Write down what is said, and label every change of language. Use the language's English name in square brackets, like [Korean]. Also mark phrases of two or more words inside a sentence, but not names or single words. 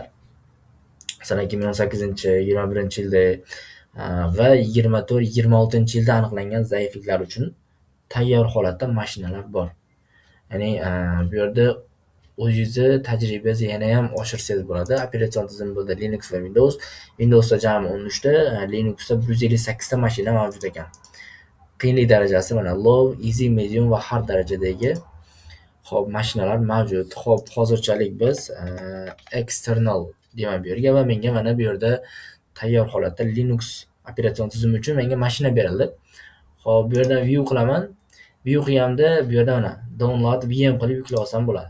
[Uzbek] Masalan 2018-21-yilda va 24-26-yilda aniqlangan zaifliklar uchun tayyor holatda mashinalar bor. Ya'ni bu yerda o'zingizni tajribangizni yana ham oshirsangiz bo'ladi. Operatsion tizim bo'ldi Linux va Windows. Windowsda jami 13 ta, Linuxda 158 ta mashina mavjud ekan. Qiyinlik darajasi mana [English] low, easy, medium [Uzbek] va hard darajadagi hop mashinalar mavjud. Hop, hozirchalik biz external deyman bu yerga va menga mana bu yerda tayyor holatda Linux operatsion tizimi uchun menga mashina berildi. Hop, bu yerdan view qilaman. View qilganimda bu yerda mana [English] download VM [Uzbek] qilib yuklab olsam bo'ladi.